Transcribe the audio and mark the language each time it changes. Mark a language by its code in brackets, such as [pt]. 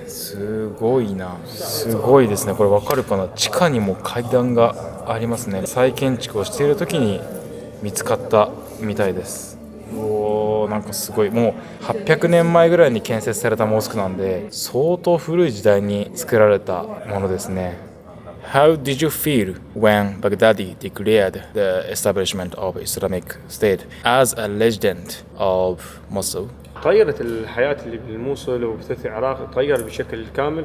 [ja] すごいな、すごいですね。これわかるかな。地下にも階段がありますね。再建築をしているときに見つかったみたいです。なんかすごい、もう800年前ぐらいに建設されたモスクなんで、相当古い時代に作られたものですね。 [en] How did you feel when Baghdadi declared the establishment of Islamic State as a legend of Mosul? [ar] تغيرت الحياة اللي بالموصل وبثلاث العراق، تغير بشكل كامل.